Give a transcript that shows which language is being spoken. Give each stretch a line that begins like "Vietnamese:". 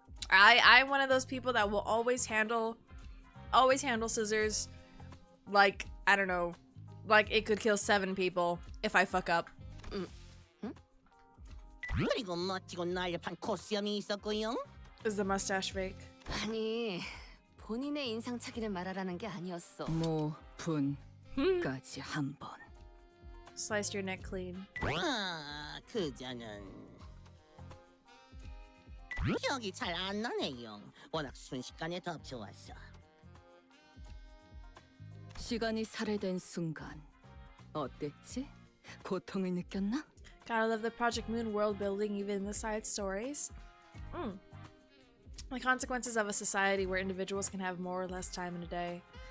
English: I'm one of those people that will always handle scissors like, I don't know, like it could kill 7 people if I fuck up.
Korean: 그리고 멋지고 날렵한 코수염이 있었고요.
English: Is the mustache fake?
Korean: 아니, 본인의 인상착의를 말하라는 게 아니었어. 분까지 한 번.
English: Sliced your neck clean.
Korean: 아, 그자는 기억이 잘 안 나네요. 워낙 순식간에 덮쳐왔어. 시간이 살해된 순간 어땠지? 고통을 느꼈나?
English: Gotta love the Project Moon world building even in the side stories. The consequences of a society where individuals can have more or less time in a day.